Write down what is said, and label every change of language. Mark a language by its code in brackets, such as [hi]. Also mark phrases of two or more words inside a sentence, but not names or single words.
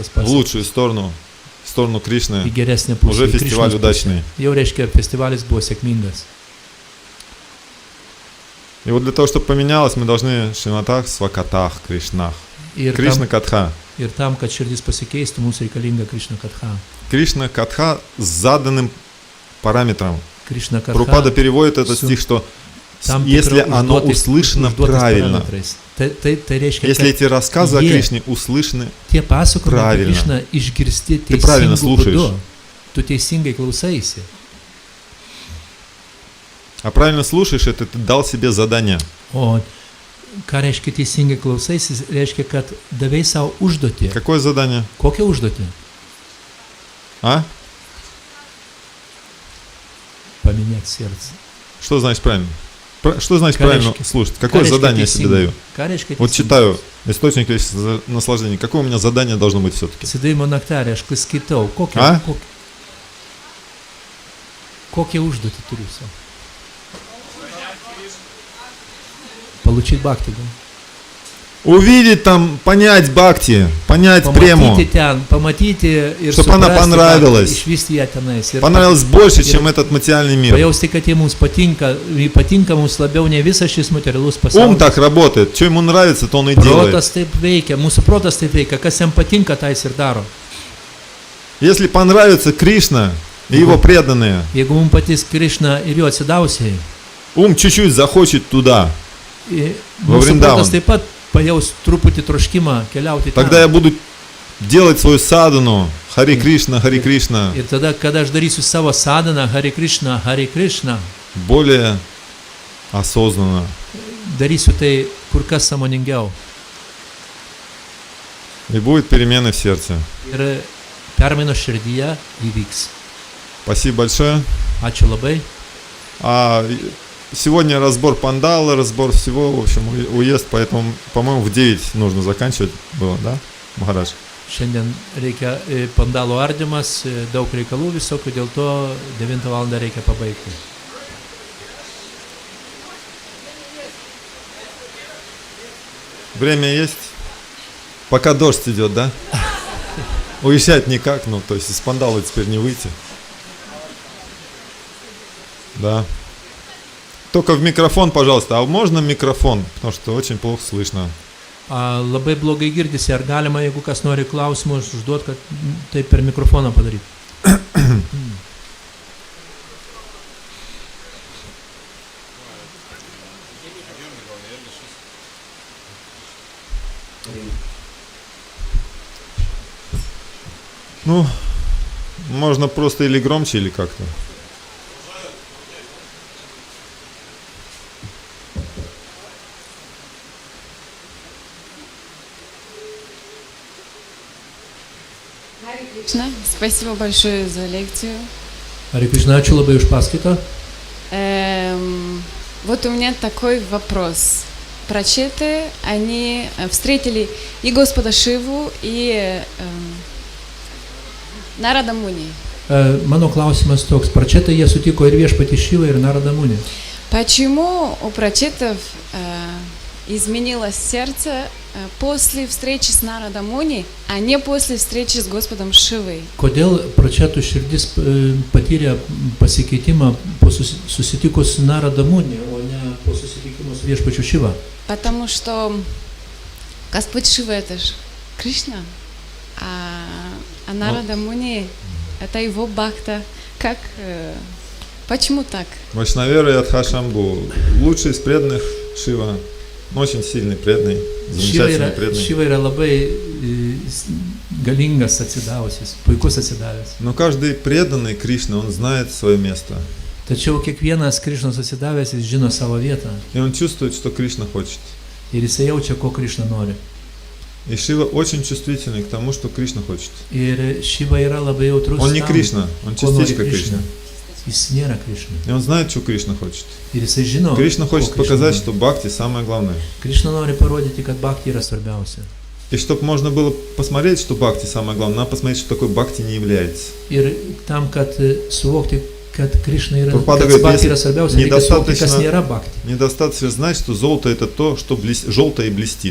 [ru] в [lt] pasiektas. [ru] лучшую сторону, в сторону [lt] Į [ru] Кришны, [lt] geresnę pusę. [ru] уже [lt] į [ru] фестиваль [lt] Krišnos pusę. [ru] удачный. [lt] Jau reiškia, festivalis buvo sėkmingas. [ru] И вот для того, чтобы поменялось, мы должны Шинатах, Свакатах, Кришнах. [lt] Ir [ru] Кришна [lt] tam, [ru] Катха. [lt] ir tam, kad širdis pasikeistų, mums reikalinga Krišna Katha. [ru] Кришна Катха с заданным параметром. [lt] Krišna Katha. [ru] Прабхупада переводит этот стих, что если оно услышано правильно, [lt] Tai reiškia, [ru] если [lt] kad [ru] эти рассказы о Кришне услышаны, [lt] tie pasakojimai apie [ru] правильно. [lt] Krišną išgirsti [ru] Ты правильно [lt] teisingų [ru] слушаешь. [lt] būdų. Tu teisingai klausaisi. [ru] а правильно слушаешь, это ты дал себе задание. [lt] O ką reiškia teisingai klausaisi, reiškia, kad davei savo užduotį. [ru] Какое задание? [lt] Kokią užduotį? [ru] А? [lt] Paminėti сердце. [ru] Что значит правильно? Что значит Конечно. правильно слушать? Какое задание я себе даю? [lt] Ką reiškia [ru] Вот [lt] teisingai? [ru] читаю источник вечного наслаждения. Какое у меня задание должно быть все-таки? [lt] Atsidavimo naktarį, aš kai skaitau, A? kokią užduotį turiu savo? [ru] Получить бхакти. Увидеть там, понять бхакти, понять прему. [lt] Pamatyti ten, pamatyti ir [ru] Чтоб она [lt] suprasti, [ru] понравилась. [lt] išvysti ją tenais. Ir [ru] Понравилось больше, чем этот материальный мир. [lt] pajausti, kad jie mums patinka mums labiau ne visas šis materialus [ru] Ум [lt] pasaulis. [ru] так работает. Что ему нравится, то он и делает. [lt] Protas taip veikia, mūsų protas taip veikia, kas jam patinka, tai jis ir daro. [ru] Если понравится Кришна и его преданные, [lt] Jeigu mums patys Krišna ir jo atsidavusiai, [ru] ум чуть-чуть захочет туда. [lt] mūsų Vrindavan. protas taip pat pajaus truputį troškimą keliauti [ru] Тогда я [lt] ten. [ru] буду делать свою садану. Хари Кришна, Хари Кришна. [lt] Ir tada, kada aš darysiu savo sadaną, Hare Krishna, [ru] Более осознанно. [lt] darysiu tai kur kas sąmoningiau. [ru] И будет перемены в сердце. [lt] Ir permainos širdyje įvyks. [ru] Спасибо большое. [lt] Ačiū labai. [ru] Сегодня разбор пандала, разбор всего, в общем, уезд, поэтому, по-моему, в 9 нужно заканчивать было, да, Махарадж? [lt] Šiandien reikia pandalo ardymas, daug reikalų visokių, dėl to 9 val. Reikia pabaigti. [ru] Время есть? Пока дождь идет, да? Уезжать никак, ну, то есть из пандала теперь не выйти. Да. только в микрофон, пожалуйста. А можно микрофон? Потому что очень плохо слышно. [lt] Labai blogai girdisi, ar galima, jeigu kas nori klausimus užduoti, kad tai per mikrofoną padaryti. [ru] Ну, можно просто или громче, или как-то. Спасибо большое за лекцию. [lt] Hare Krishna, ačiū labai už paskaitą. [ru] Вот у меня такой вопрос. Прачеты, они встретили и Господа Шиву, и Нарада Муни. [lt] Mano klausimas toks, pračetai jie sutiko ir viešpatį Šivą, ir Naradą Munį. [ru] Почему у прачетов изменилось сердце после встречи с Нарадом Муни, а не после встречи с Господом Шивой? [lt] Kodėl pračetų širdis patyrė pasikeitimą po susitikus su Narada Munį, o ne po susitikimo su viešpačiu Šiva? [ru] Потому что Господь Шива это же Кришна, а Нарада Муни это его бхакта. Как? Почему так? Вайшнавера и Адхашамбу. Лучший из преданных Шива. Очень сильный, преданный, замечательный, преданный. [lt] Šiva yra labai galingas atsidavusis, puikus atsidavęs. [ru] Но каждый преданный Кришне, он знает свое место. [lt] Tačiau kiekvienas Krišnos atsidavęs, jis žino savo vietą. [ru] И он чувствует, что Кришна хочет. [lt] Ir jisai jaučia, ko Krišna nori. [ru] И Шива очень чувствительный к тому, что Кришна хочет. [lt] Ir Šiva yra labai jautrus. [ru] Он не Кришна, он частичка Кришны. [lt] Jis nėra Krišna. [ru] И он знает, что Кришна хочет. [lt] Ir jisai žino. [ru] Кришна хочет показать, что бхакти самое главное. [lt] Krišna nori parodyti, kad bhakti yra svarbiausia. [ru] И чтобы можно было посмотреть, что бхакти самое главное, надо посмотреть, что такое бхакти не является. [lt] Ir tam, kad suvokti, kad Krišna yra, Prabhupada kad [ru] говорит, [lt] bhakti yra svarbiausia, reikia suvokti, kas nėra [ru] недостаточно, [lt] bhakti. [ru] недостаточно знать, что золото это то, что желтое и блестит.